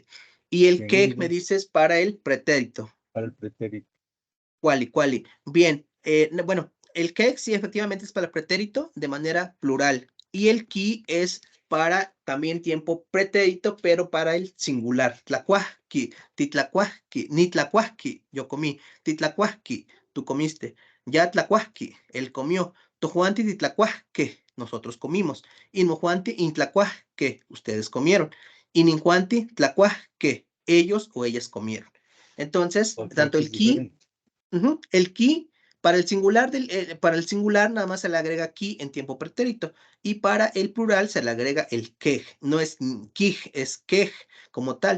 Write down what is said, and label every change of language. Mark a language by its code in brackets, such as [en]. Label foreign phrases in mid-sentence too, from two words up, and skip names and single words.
[es] Y el que me dices para el pretérito. Para el pretérito. ¿Cuál? Bien, bueno, el que sí efectivamente es para el pretérito de manera plural. Y el ki es para también tiempo pretérito, pero para el singular. [nah] Tlacuahqui, titlacuahqui, nitlacuahqui, [es] yo comí. [nah] Titlacuahqui, [es] tú comiste. [nah] Ya tlacuahqui, [es] él comió. [nah] Tojuanti titlacuahque, [es] nosotros comimos. [nah] Inmojuanti intlacuahque, [es] ustedes comieron. [nah] Ininjuanti tlacuahque, [es] ellos o ellas comieron. Entonces, tanto el ki, el ki para el singular nada más se le agrega ki en tiempo pretérito y para el plural se le agrega el quej, no es quij, es quej como tal.